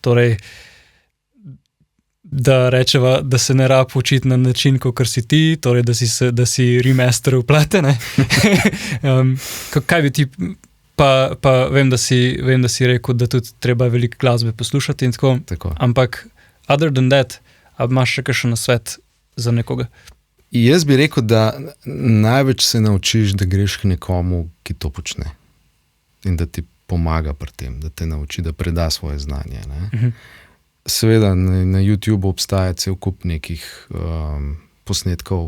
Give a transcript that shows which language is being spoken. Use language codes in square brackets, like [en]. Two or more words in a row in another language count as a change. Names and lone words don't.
[sl] Torej, da rečeva, da se ne rab učiti na način, kakor si ti, torej, da si remaster vplete, ne? Kaj bi ti Pa vem, da si rekel, da tudi treba veliko glasbe poslušati in tako. Tako. Ampak, [en] other than that, [sl] a imaš še kakšen nasvet za nekoga? Jaz bi rekel, da največ se naučiš, da greš k nekomu, ki to počne. In da ti pomaga pri tem, da te nauči, da preda svoje znanje. Ne? Seveda na YouTubeu obstaja cel kup nekih posnetkov.